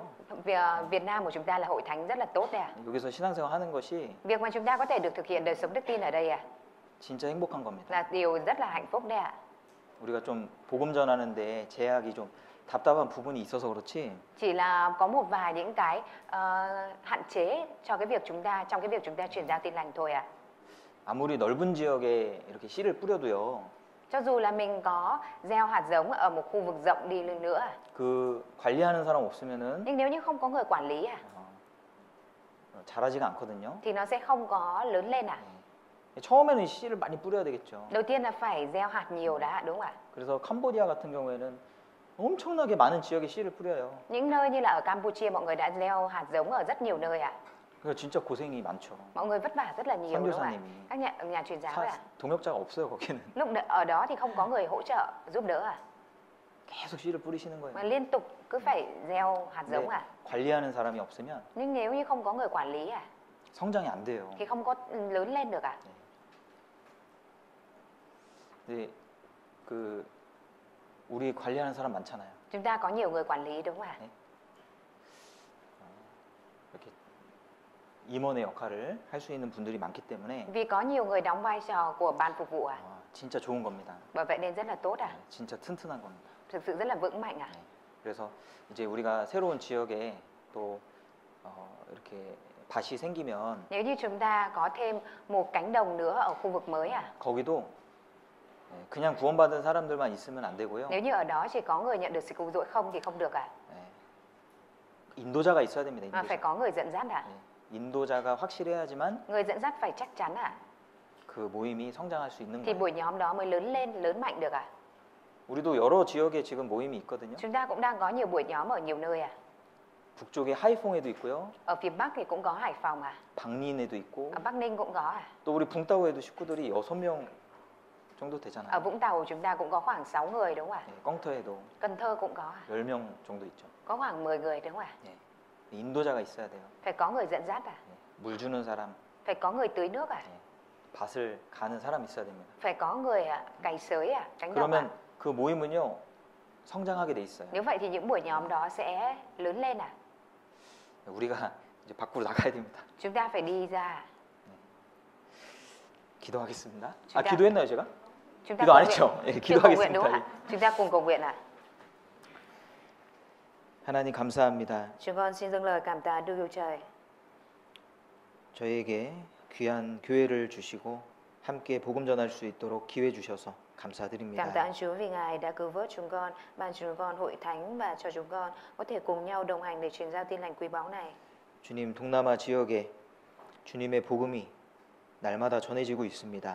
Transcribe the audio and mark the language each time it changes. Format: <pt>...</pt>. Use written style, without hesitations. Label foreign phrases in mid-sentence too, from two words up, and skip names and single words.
<vi>Việt Nam của chúng ta là hội thánh rất là tốt</vi> <ko>여기서 신앙생활 하는 것이</ko> <vi>Việc mà chúng ta có thể được thực hiện đời sống đức tin ở đây</vi> <ko>진짜 행복한 겁니다.</ko> <vi>là điều rất là hạnh phúc</vi> <ko>우리가 좀 복음 전하는데 제약이 좀 답답한 부분이 있어서 그렇지.</ko> <vi>Chỉ là có một vài những cái hạn chế cho cái việc trong cái việc chúng ta truyền giao tin lành thôi</vi> <ko>아무리 넓은 지역에 이렇게 씨를 뿌려도요.</ko> <vi>Cho dù là mình có gieo hạt giống ở một khu vực rộng đi lên nữa</vi> <ko>그 관리하는 사람 없으면은</ko> <vi>nhưng nếu như không có người quản lý</vi> <ko>자라지가 않거든요.</ko> <vi>thì nó sẽ không có lớn lên</vi> <ko>처음에는 씨를 많이 뿌려야 되겠죠.</ko> <vi>Đầu tiên là phải gieo hạt nhiều đã đúng không ạ?</vi> <ko>그래서 캄보디아 같은 경우에는 엄청나게 많은 지역에 씨를 뿌려요.</ko> <vi>Những nơi như là ở Campuchia mọi người đã gieo hạt giống ở rất nhiều nơi</vi> <ko>그러니까 진짜 고생이 많죠.</ko> <vi>Mọi người vất vả rất là nhiều đúng không ạ?</vi> <ko>선교사님이.</ko> <vi>Các nhà truyền giáo</vi> <ko>동역자가 없어요 거기는.</ko> <vi>Lúc ở đó thì không có người hỗ trợ giúp đỡ</vi> <ko>계속 씨를 뿌리시는</ko> <vi>Mà</vi> <ko>거예요.</ko> <vi>liên tục cứ phải gieo hạt giống</vi> <ko>근데 관리하는 사람이 없으면</ko> <vi>Nhưng nếu như không có người quản lý</vi> <ko>성장이 안 돼요.</ko> <vi>thì không có lớn lên được</vi> <ko>근데 그 우리 관리하는 사람 많잖아요.</ko> <vi>Chúng ta có nhiều người quản lý đúng không ạ?</vi> <ko>이렇게 임원의 역할을 할 수 있는 분들이 많기 때문에</ko> <vi>Vì có nhiều người đóng vai trò của ban phục vụ</vi> <ko>진짜 좋은 겁니다.</ko> <vi>Bởi vậy nên rất là tốt</vi> <ko>진짜 튼튼한 겁니다.</ko> <vi>Thực sự rất là vững mạnh</vi> <ko>그래서 이제 우리가 새로운 지역에 또 이렇게 밭이 생기면</ko> <vi>Nếu như chúng ta có thêm một cánh đồng nữa ở khu vực mới</vi> <ko>거기도 그냥 구원받은 사람들만 있으면 안 되고요.</ko> <vi>Nếu như ở đó chỉ có người nhận được sự cứu rỗi không thì không được</vi> <ko>인도자가 있어야 됩니다.</ko> <vi>Mà phải</vi> <ko>인도자.</ko> <vi>có người dẫn dắt</vi> <ko>인도자가 확실해야지만</ko> <vi>Người dẫn dắt phải chắc chắn</vi> <ko>그 모임이 성장할 수 있는</ko> <vi>Thì</vi> <ko>거예요.</ko> <vi>buổi nhóm đó mới lớn lên, lớn mạnh được</vi> <ko>우리도 여러 지역에 지금 모임이 있거든요.</ko> <vi>Chúng ta cũng đang có nhiều buổi nhóm ở nhiều nơi</vi> <ko>북쪽에 하이퐁에도 있고요.</ko> <vi>Ở phía Bắc thì cũng có Hải Phòng</vi> <ko>박린에도 있고</ko> <vi>Ở Bắc Ninh cũng có</vi> <ko>또 우리 붕따오에도 식구들이 6명 정도</ko> <vi>Ở</vi> <ko>되잖아요.</ko> <vi>Vũng Tàu chúng ta cũng có khoảng 6 người đúng không ạ?</vi> <ko>껑터에도</ko> <vi>Cần Thơ cũng có</vi> <ko>10명 정도 있죠.</ko> <vi>Có khoảng 10 người đúng không ạ?</vi> <ko>인도자가 있어야 돼요.</ko> <vi>Phải có người dẫn dắt</vi> <ko>물 주는 사람,</ko> <vi>Phải có người tưới nước</vi> <ko>밭을 가는 사람 있어야 됩니다.</ko> <vi>Phải có người cày sới cánh đồng</vi> <ko>그러면 그 모임은요 성장하게 돼 있어요.</ko> <vi>Nếu vậy thì những buổi nhóm đó sẽ lớn lên</vi> <ko>우리가 이제 밖으로 나가야 됩니다.</ko> <vi>Chúng ta phải đi ra</vi> <ko>기도하겠습니다.</ko> <vi>chúng ta-</vi> <ko>기도했나요 제가?</ko> <vi>Chúng ta</vi> <ko>기도 안</ko> <vi>cầu</vi> <ko>했죠?</ko> <vi>nguyện.</vi> <ko>예,</ko> <vi>Chưa cầu nguyện đúng</vi> <ko>기도하겠습니다.</ko> <vi>không ạ? Chúng ta cùng cầu nguyện</vi> <ko>하나님 감사합니다.</ko> <vi>Chúng con xin dâng lời cảm tạ Đức Chúa Trời.</vi> <ko>저에게 귀한 교회를 주시고 함께 복음 전할 수 있도록 기회 주셔서</ko> <vi>Cảm tạ</vi> <ko>감사드립니다.</ko> <vi>ơn Chúa vì Ngài đã cứu vớt chúng con, ban cho chúng con hội thánh và cho chúng con có thể cùng nhau đồng hành để truyền giao tin lành quý báu này.</vi> <ko>주님, 동남아 지역에 주님의 복음이 날마다 전해지고 있습니다.</ko>